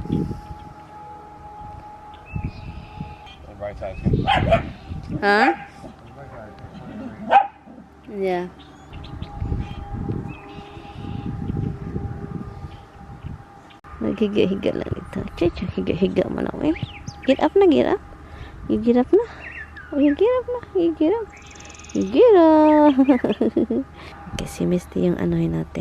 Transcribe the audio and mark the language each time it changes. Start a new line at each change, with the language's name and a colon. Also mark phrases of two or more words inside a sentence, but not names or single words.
English: The right side's gonna Huh? Yeah.
Filipino: Naghiga-higa lang ito. Chicha, higa-higa mo na, eh.
English: Get up
Filipino: na,
English: get up. You get up na. Oh, you get up na. You get up. You get up.
Filipino: Okay, si Misty yung anuhin natin.